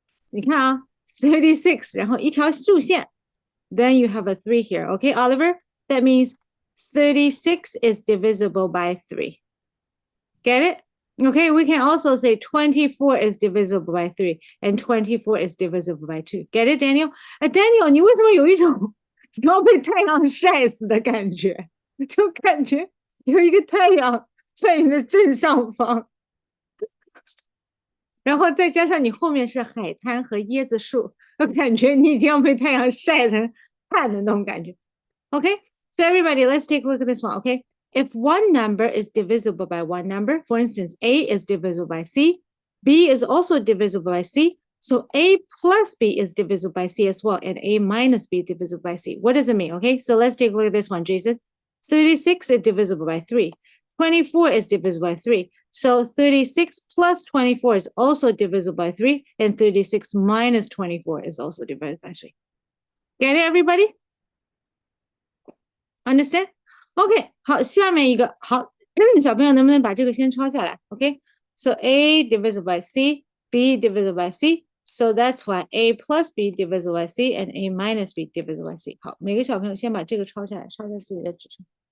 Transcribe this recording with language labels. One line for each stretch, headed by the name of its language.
Chinese: 你看啊，36，然后一条竖线，
English: then you have a three here. Okay, Oliver, that means 36 is divisible by 3. Get it? Okay, we can also say 24 is divisible by 3 and 24 is divisible by 2. Get it, Daniel?
Chinese: Daniel, 你为什么有一种你要被太阳晒死的感觉？就感觉有一个太阳在你的正上方，然后再加上你后面是海滩和椰子树，我感觉你已经要被太阳晒成汗的那种感觉。
English: Okay, so everybody, let's take a look at this one. Okay, if one number is divisible by one number, for instance, A is divisible by C, B is also divisible by C, so A plus B is divisible by C as well, and A minus B divisible by C. What does it mean? Okay, so let's take a look at this one, Jason. 36 is divisible by 3. 24 is divisible by 3. So 36 plus 24 is also divisible by 3, and 36 minus 24 is also divided by 3. Get it, everybody? Understand? OK，
Chinese: 好，下面一个好，小朋友能不能把这个先抄下来
English: ？OK，so A divisible by C, B divisible by C, so that's why A plus B divisible by C and A minus B divisible by C。
Chinese: 好，每个小朋友先把这个抄下来，抄在自己的纸上。